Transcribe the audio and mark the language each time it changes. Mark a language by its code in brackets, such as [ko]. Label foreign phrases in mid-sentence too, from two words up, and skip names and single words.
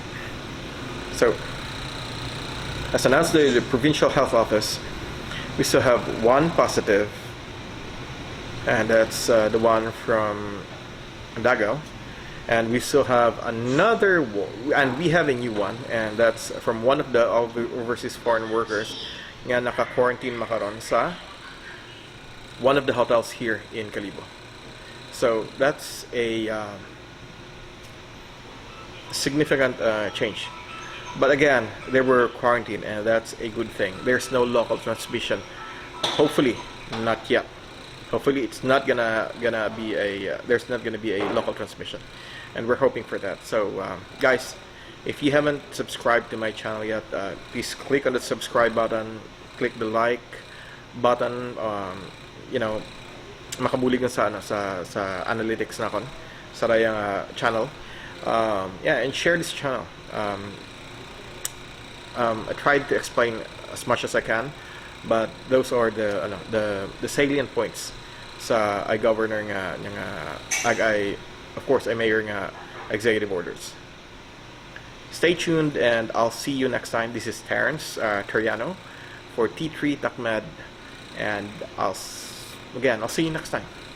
[en] So, as announced by the Provincial Health Office, we still have 1 positive, and that's the one from Andagaw. And we still have another, and we have a new one, and that's from one of the overseas foreign workers [akl] nga naka-quarantine makaron sa [en] one of the hotels here in Kalibo. So that's a significant change. But again, they were quarantined, and that's a good thing. There's no local transmission. Hopefully, not yet. Hopefully, it's not gonna be a there's not gonna be a local transmission, and we're hoping for that. So, guys, if you haven't subscribed to my channel yet, please click on the subscribe button, click the like button. You know, [akl] makabulig na sa analytics na kon sa rayang channel. [en] Yeah, and share this channel. I tried to explain as much as I can, but those are the salient points [akl] sa governor nga [en] of course I mayor nga executive orders. Stay tuned, and I'll see you next time. This is Terrence Teriano for T3 Takmed, and I'll see you next time.